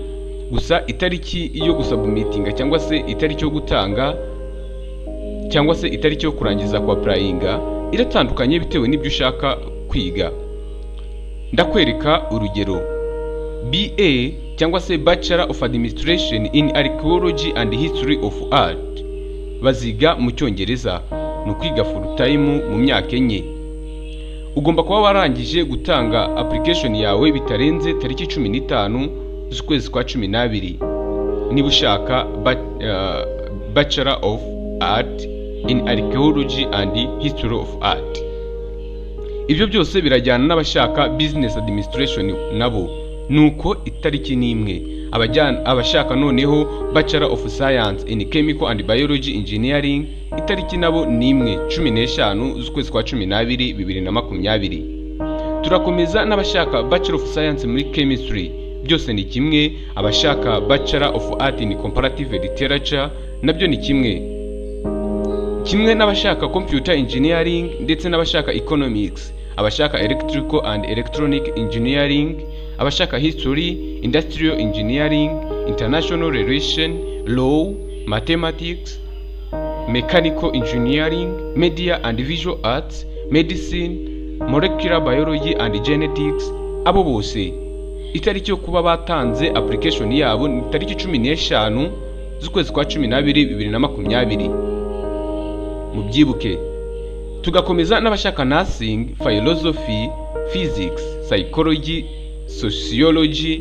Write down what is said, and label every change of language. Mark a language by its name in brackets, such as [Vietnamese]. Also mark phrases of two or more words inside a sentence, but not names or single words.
[Kinyarwanda] Gusa itariki yo gusubmitinga cyangwa se itariki yo gutanga cyangwa se itariki yo kurangiza kwa applyinga iratandukanye bitewe n'ibyo ushaka kwiga. Ndakwereka urugero. BA cyangwa se [English] Bachelor of Administration in Archaeology and History of Art [Kinyarwanda] baziga mu Cyongereza, no kwiga [English] full time [Kinyarwanda] mu myaka 4. Ugomba kuba warangije gutanga application yawe bitarenze tariki 15 z'ukwezi kwa 12 niba ushaka [English] Bachelor of Art in Archaeology and History of Art. [Kinyarwanda] Ibyo byose birajyana n'abashaka [English] Business Administration [Kinyarwanda] nabo, nuko itariki n'imwe. Abashaka noneho [English] Bachelor of Science in Chemical and Biology Engineering [Kinyarwanda] itariki nabo n'imwe 15 z'ukwezi kwa 12 2020. Turakomeza n'abashaka [English] Bachelor of Science [Kinyarwanda] muri Chemistry, byose ni kimwe. Abashaka [English] Bachelor of Art in Comparative Literature [Kinyarwanda] nabyo ni kimwe. Kimwe n'abashaka [English] Computer Engineering [Kinyarwanda] ndetse n'abashaka Economics, abashaka [English] Electrical and Electronic Engineering, [Kinyarwanda] abashaka [English] History, Industrial Engineering, International Relation, Law, Mathematics, Mechanical Engineering, Media and Visual Arts, Medicine, Molecular Biology and Genetics. [Kinyarwanda] Abo bose itariki yo kuba batanze application yabo ni tariki 15 z'ukwezi kwa 12 2020. Mubyibuke. Tugakomeza n'abashaka [English] Nursing, Philosophy, Physics, Psychology, Sociology.